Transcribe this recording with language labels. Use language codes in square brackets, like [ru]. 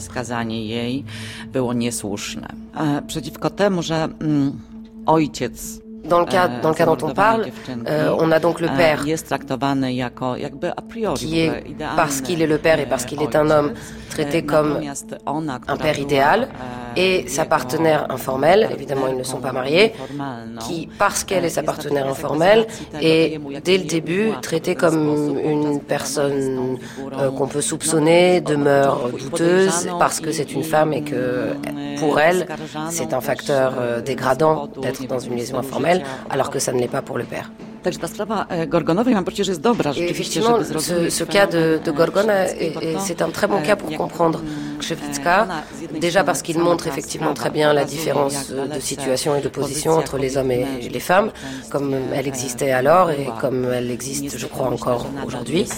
[pl] Skazanie jej było niesłuszne. Przeciwko temu, że ojciec. [fr] Dans le cas dont on parle, on a donc le père qui est, parce qu'il est le père et parce qu'il est un homme, traité comme un père idéal, et sa partenaire informelle, évidemment ils ne sont pas mariés, qui, parce qu'elle est sa partenaire informelle, est dès le début traitée comme une personne qu'on peut soupçonner de mœurs douteuses, parce que c'est une femme et que pour elle, c'est un facteur dégradant d'être dans une liaison informelle, alors que ça ne l'est pas pour le père. [pl] Także ta sprawa Gorgonowej mam poczucie, że jest dobra. [fr] Effectivement, ce cas de Gorgona, c'est un très bon cas pour comprendre Krzywicka, déjà parce qu'il montre effectivement très bien la différence de situation et de position entre les hommes et les femmes, comme elle existait alors et comme elle existe, je crois, encore aujourd'hui.